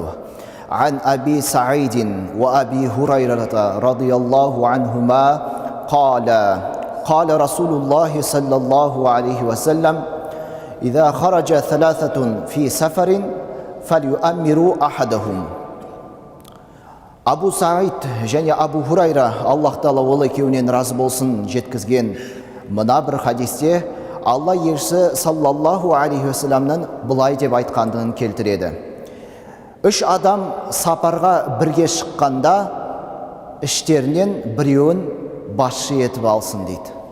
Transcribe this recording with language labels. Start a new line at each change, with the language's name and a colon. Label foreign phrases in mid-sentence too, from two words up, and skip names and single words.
Arabic: عن أبي سعيد وأبي هريرة رضي الله عنهما قال رسول الله صلى الله عليه وسلم إذا خرج ثلاثة في سفر فليؤمروا أحدهم.
Kazakh: Абу Саид және Абу Хурайра, Аллах Тағала ол екеуінен разы болсын, жеткізген мына бір хадисте Алла елшісі
Arabic: صلى الله عليه وسلم
Kazakh: былай деп айтқандығын келтіреді. Үш адам сапарға бірге шыққанда іштерінен біреуін басшы етіп алсын дейді.